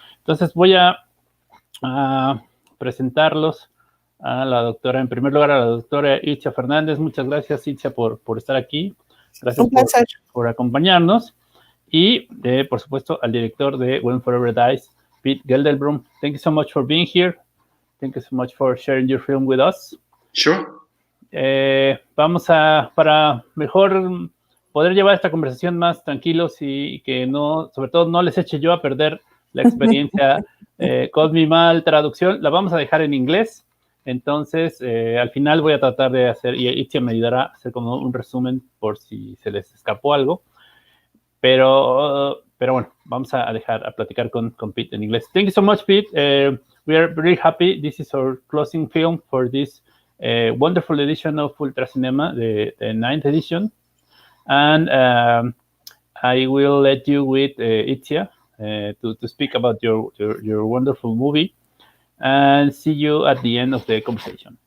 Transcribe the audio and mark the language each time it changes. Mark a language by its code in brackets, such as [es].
[es] Entonces voy a presentarlos a la doctora, en primer lugar a la doctora Itzia Fernández. Muchas gracias, Itzia, por estar aquí. Gracias por acompañarnos. Y, por supuesto, al director de When Forever Dies, Peet Gelderblom. [en] Thank you so much for being here. Thank you so much for sharing your film with us. Sure. [es] Para mejor poder llevar esta conversación más tranquilos y que no, sobre todo, no les eche yo a perder la experiencia con mi mal traducción, la vamos a dejar en inglés. Entonces, al final voy a tratar de hacer, y Itzia me ayudará a hacer como un resumen por si se les escapó algo. Pero bueno, vamos a dejar a platicar con Peet en inglés. [en] Thank you so much, Peet. We are very happy. This is our closing film for this wonderful edition of Ultra Cinema, the 9th edition. And I will let you with Itzia to speak about your wonderful movie, and see you at the end of the conversation.